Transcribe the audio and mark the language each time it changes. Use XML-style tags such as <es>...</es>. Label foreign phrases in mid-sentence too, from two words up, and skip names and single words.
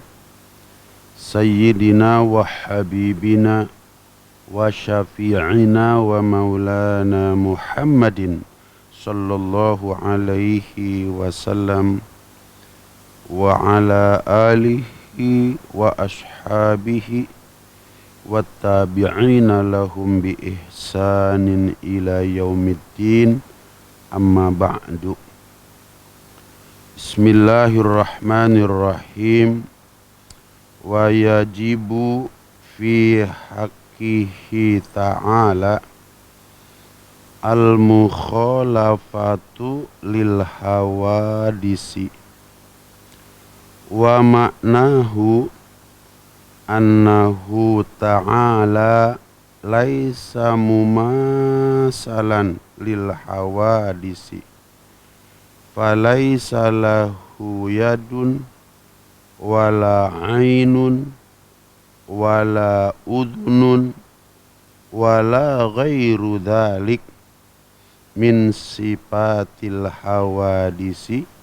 <ar>سيدنا وحبيبنا وشفيعنا ومولانا محمد صلى الله عليه وسلم وعلى آله وأصحابه وتابعين لهم بإحسان إلى يوم الدين. أما بعد. بسم الله الرحمن الرحيم. ويجب في حقه تعالى المخالفة للحوادث ومعناه أنه تعالى ليس مماثلا للحوادث فليس له يد ولا عين ولا أذن ولا غير ذلك من صفات الحوادث</ar>